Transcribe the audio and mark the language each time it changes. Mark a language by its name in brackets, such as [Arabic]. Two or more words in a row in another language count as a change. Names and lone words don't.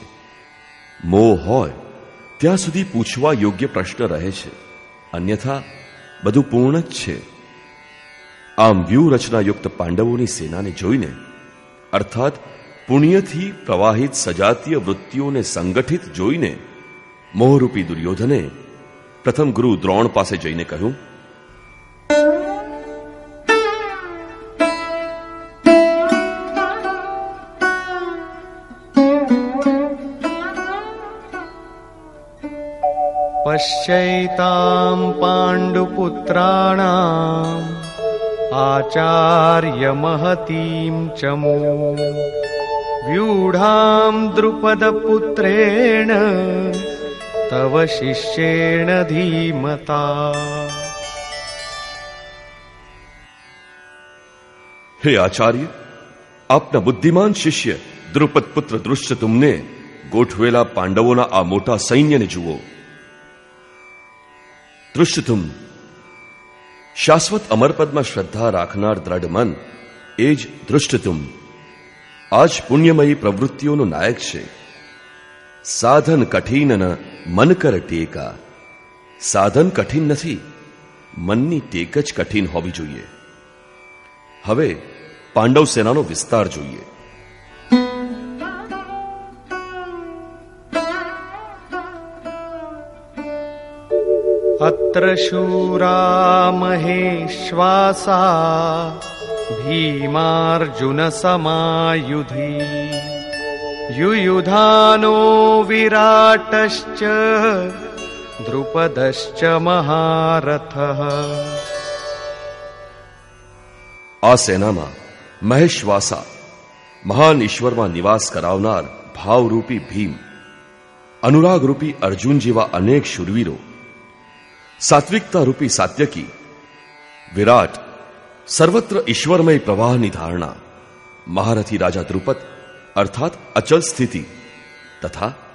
[Gujarati] મોહ હોય ત્યાં સુધી પૂછવા યોગ્ય પ્રશ્ન રહે છે, અન્યથા બધું પૂર્ણ જ છે. આમ વ્યૂહરચનાયુક્ત પાંડવોની સેનાને જોઈને, અર્થાત પુણ્યથી પ્રવાહિત સજાતીય વૃત્તિઓને સંગઠિત જોઈને, મોહરૂપી દુર્યોધને પ્રથમ ગુરુ દ્રોણ પાસે જઈને કહ્યું, [Sanskrit] पश्यैतां पाण्डुपुत्राणाम् आचार्य महतीं चमू व्यूढां द्रुपदपुत्रेण तव शिष्येण धीमता. [Gujarati] હે આચાર્ય, આપના બુદ્ધિમાન શિષ્ય દ્રુપદ પુત્ર દૃષ્ટતુમને ગોઠવેલા પાંડવોના આ મોટા સૈન્યને જુઓ. દૃષ્ટતુમ શાશ્વત અમરપદમાં શ્રદ્ધા રાખનાર દ્રઢ મન, એ જ દૃષ્ટતુમ આજ પુણ્યમયી પ્રવૃત્તિઓનો નાયક છે. [Awadhi] साधन कठिन न मन कर टेका. [Gujarati] સાધન કઠિન નથી, મનની ટેક જ કઠિન હોવી જોઈએ. હવે પાંડવ સેનાનો વિસ્તાર જોઈએ. [Sanskrit] अत्र शूरा महेश्वासा भीमार्जुन समायुधि युयुधानो विराटश्च द्रुपदश्च महारथः. [Gujarati] આ સેનામાં મહેશ્વાસા, મહાન ઈશ્વરમાં નિવાસ કરાવનાર ભાવરૂપી ભીમ, અનુરાગરૂપી અર્જુન જેવા અનેક શૂરવીરો, સાત્વિકતા રૂપી સાત્યકી, વિરાટ, સર્વત્ર ઈશ્વરમય પ્રવાહની ધારણા, મહારથી રાજા દ્રુપદ અર્થાત અચલ સ્થિતિ, તથા